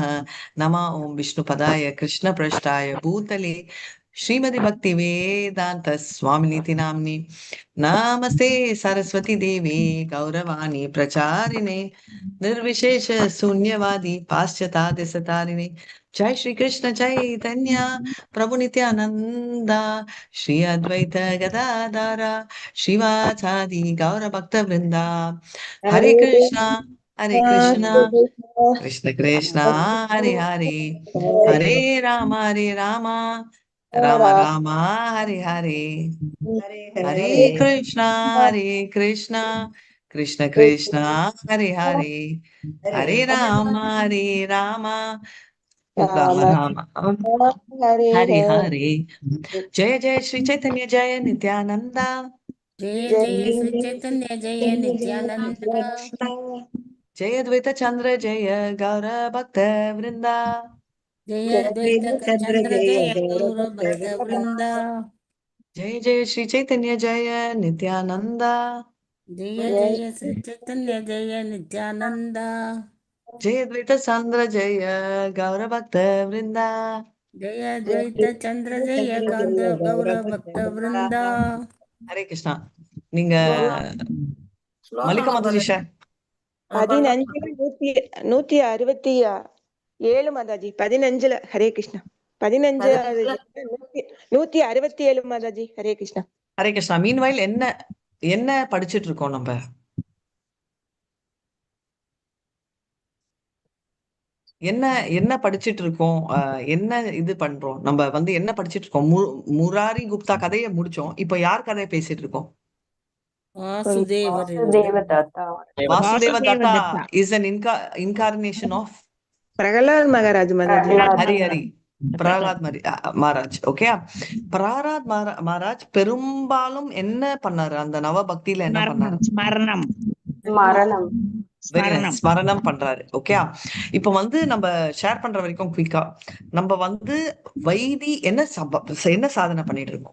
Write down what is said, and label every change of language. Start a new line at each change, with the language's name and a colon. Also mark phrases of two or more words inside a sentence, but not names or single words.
Sanskrit: नमः ओं विष्णुपदाय कृष्णपृष्ठाय भूतले श्रीमति भक्ति वेदांत स्वामिनीति नाम्नि नमस्ते सरस्वती देवी गौरवाणी प्रचारिणे निर्विशेष शून्यवादी पाश्चात्य सतारिणे. जय श्री कृष्ण चैतन्य प्रभु नित्यानंदा श्री अद्वैत गदाधर शिवाचादि गौर भक्त वृंदा. हरे कृष्णा कृष्ण कृष्ण हरे हरे हरे राम राम राम हरे हरे हरे कृष्णा कृष्ण कृष्ण हरे हरे हरे राम राम राम हरे हरे. जय जय श्री चैतन्य जय नित्यानंदा. जय जय श्री चैतन्य जय नित्यानंद. जय द्वैत चंद्र जय गौर भक्त वृंदा. जय द्वैत चंद्र जय गौर भक्त वृंदा. जय जय श्री चैतन्य जय नित्यानंदा. जय जय श्री चैतन्य जय नित्यानंद. जय द्वैत चंद्र जय गौर भक्त वृंदा. जय द्वैत चंद्र जय गौर भक्त वृंदा. हरे कृष्णा.
Tamil: நீங்க மல்லிகா மாதாஜி ஷேர் 15 167 மாதாஜி 15 ஹரே கிருஷ்ணா 15 167 மாதாஜி ஹரே கிருஷ்ணா. ஹரே கிருஷ்ணா. மீன்வைல் என்ன என்ன படிச்சிட்டு இருக்கோம் நம்ம? என்ன என்ன படிச்சிட்டு இருக்கோம்? என்ன இது பண்றோம் நம்ம வந்து என்ன படிச்சிட்டு இருக்கோம்? முராரி குப்தா கதையை முடிச்சோம். இப்போ யார் கதையை பேசிட்டு இருக்கோம்? வாசுதேவ தத்தா.
English: வாசுதேவ தத்தா is an incarnation of
Tamil: பிரகலாத் மகாராஜ் மாதாஜி. ஹரி ஹரி பிரகலாத் மகாராஜ். ஓகே. பிரகலாத் மகாராஜ் பெரும்பாலும் என்ன பண்ணாரு? அந்த நவ பக்தியில என்ன பண்ணாரு? ஸ்மரணம் பண்றாரு. ஓகே. இப்ப வந்து நம்ம ஷேர் பண்ற வரைக்கும் குயிக்கா நம்ம வந்து வைதி என்ன சாதனை பண்ணிட்டு இருக்கோம்?